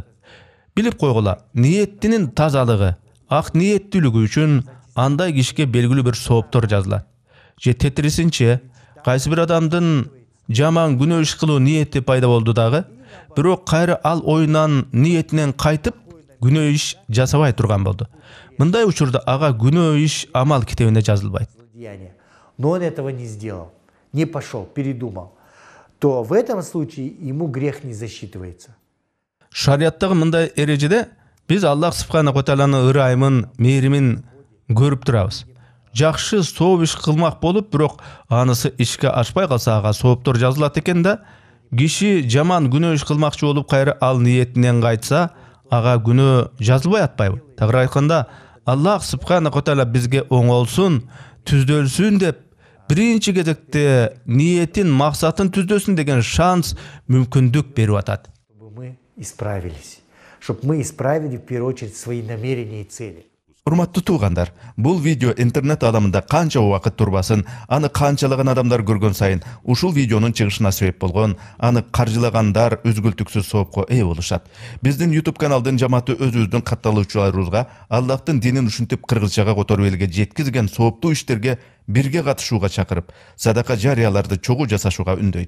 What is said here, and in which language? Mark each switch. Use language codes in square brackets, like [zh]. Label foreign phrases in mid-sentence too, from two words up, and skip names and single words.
[ky] Билип койгула, ниеттинин тазалыгы, ак ниеттүүлүгү үчүн андай кишиге белгилүү бир сооптор жазылат. Же тетирисинче, кайсы бир адамдын жаман күнөө иш кылуу ниети пайда болду дагы, бирок кайра ал оюнан ниетинен кайтып күнөө иш жасабай турган болду. Мындай учурда ага күнөө иш амал китебинде жазылбайт. [ru] Но он этого не сделал, не пошел, передумал. То в этом случае ему грех не засчитывается. [ky] Шарияттагы мындай эрежеде биз Аллах [ar] سبحانه وتعالى [ky] ырайымын, мээримин көрүп турабыз. Жакшы сооп иш кылмак болуп, бирок анысы ишке ашпай калса ага сооптор жазылат экен да. Киши жаман күнөө иш кылмакчы болуп кайра ал ниетинен кайтса, ага күнөө жазылбай атпайбы? Тагыраак айтканда, Аллах [ar] سبحانه تعالى [ky] бизге оңолсун, түздөлсүн деп биринчи кезекте ниетин, максатын түздөсүн деген шанс, мүмкүндүк берип атат. [ru] Чтобы мы исправились, чтобы мы исправили в первую очередь свои намерения и цели. [ky] Урматтуу туугандар, бул видео интернет аламында канча убакыт турбасын, аны канчалаган адамдар көргөн сайын ушул видеонун чыгышына себеп болгон, аны каржылагандар үзгүлтүксүз соопко ээ болушат. Биздин YouTube каналдын жамааты өзүбүздүн катталуучуларыбызга Аллахтын динин ушинтип кыргызчага которуп элге жеткизген сооптуу иштерге бирге катышууга чакырып, садака жарыяларды чогуу жасашууга үндөйт.